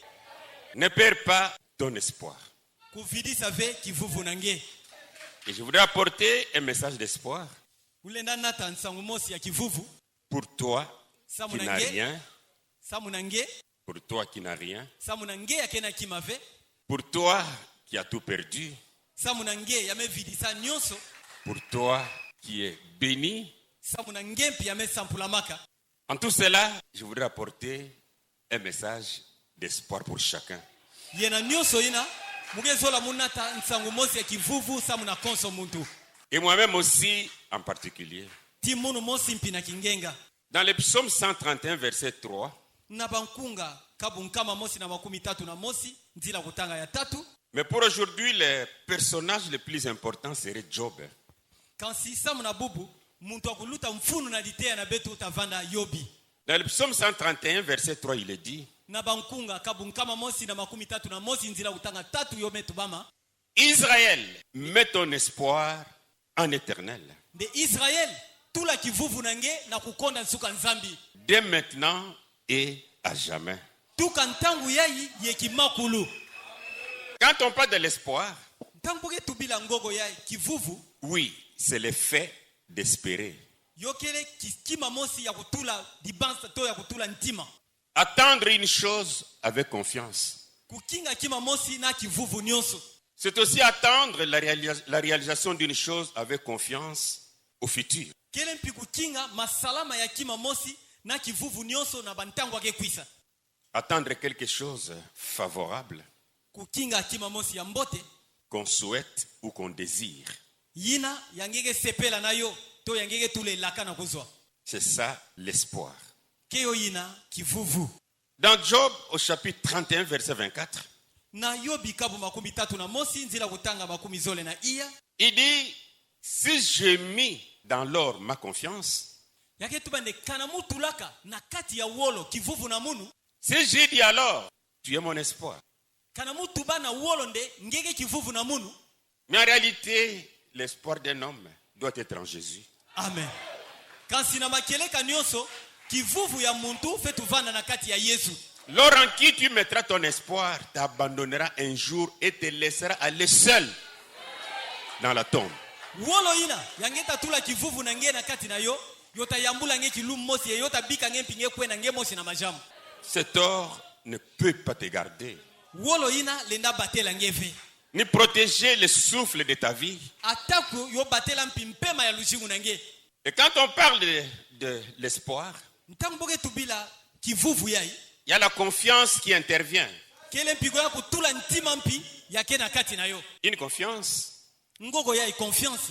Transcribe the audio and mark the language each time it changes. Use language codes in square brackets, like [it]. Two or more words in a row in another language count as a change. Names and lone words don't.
[fr] Ne perds pas ton espoir. [ktu] Kuvidisa ve kivuvu nange. [fr] Et je voudrais apporter un message d'espoir [ktu] Ulenda nata nsangu mosi ya kivuvu. [fr] pour toi [ktu] Samu [fr] qui n'as [ktu] nange. [fr] rien, [ktu] Samu nange. [fr] pour toi qui n'as rien, [ktu] Samu nange ya kena kimave. [fr] pour toi qui as tout perdu, [ktu] Samu nange ya me vidisa nyonso. [fr] pour toi qui es béni. [ktu] Samu nange mpi ya me sampula maka. [fr] En tout cela, je voudrais apporter un message d'espoir pour chacun. [ktu] Yena nyonso ina muge zola munata nsangu mosi ya kivuvu samu na konso muntu. [fr] Et moi-même aussi en particulier. [ktu] Timunu mosi mpi na kingenga. [fr] Dans le psaume 131, verset 3, [ktu] Na bankunga kabunkama mosi na makumi tatu na mosi nzila kutanga ya tatu. [fr] mais pour aujourd'hui, le personnage le plus important serait Job. [ktu] Kansi samu na bubu muntu akuluta mfunu na litea na betu utavanda Yobi. [fr] Dans le psaume 131, verset 3, il est dit, [ktu] Na bankunga kabunkama mosi na makumi tatu na mosi nzila kutanga tatu yome tubama. [fr] Israël, mets ton espoir en éternel. [ktu] De Israël tula kivuvu nange na kukonda nsuka nzambi. [fr] Dès maintenant et à jamais. [ktu] Tuka ntangu yayi yekimakulu. [fr] Quand on parle de l'espoir, [ktu] Ntangu tubila ngogo yayi kivuvu. [fr] oui, c'est le fait d'espérer. [ktu] Yokele kima mosi ya kutula dibansa to ya kutula ntima. [fr] Attendre une chose avec confiance. [ktu] Kukinga kima mosi na kivuvu nyonso. [fr] C'est aussi attendre la réalisation d'une chose avec confiance au futur. [ktu] Kele mpi kukinga masalama ya kima mosi na kivuvu nyonso na bantangu ake kwisa. [fr] Attendre quelque chose favorable [ktu] Kukinga kima mosi ya mbote. [fr] qu'on souhaite ou qu'on désire. [ktu] Yina yangege sepela nayo to yangege tule laka na kuzwa. [fr] C'est ça l'espoir. [ktu] Keyo yina kivuvu. [fr] Dans Job au chapitre 31 verset 24, [ktu] Na Yobi kabu makumi tatu na mosi nzila kutanga makumi zole na iya. [fr] il dit, si j'ai mis dans l'or ma confiance, [ktu] yake tubande kana mutulaka na kati ya wolo kivuvu na munu. [fr] Si j'ai dit alors, tu es mon espoir. [ktu] Kana mutuba na wolo nde ngege kivuvu na munu. [fr] Mais en réalité, l'espoir d'un homme doit être en Jésus. Amen. [ktu] Kansi na makeleka nyonso kivuvu ya muntu fetu vana na kati ya Yesu. [fr] L'or en qui tu mettras ton espoir t'abandonnera un jour et te laissera aller seul dans la tombe. [ktu] Wolo ina yangeta tula kivuvu na nge na kati na yo yota yambula nge kilum mosi yota bika nge mpinge kwena nge mosi na majamu. [fr] Cet or ne peut pas te garder, [ktu] Wolo ina lenda batela ngeve [fr] ni protéger le souffle de ta vie. [ktu] ataku yo batela mpimpema ya lushingu na nge. [fr] Et quand on parle de l'espoir, [ktu] Ntamboge tubila kivuvu yai [fr] il y a la confiance qui intervient. [ktu] kele mpigo ya kutula ntima mpi yake na kati na yo. [fr] Une confiance [ktu] Ngoko yai confiance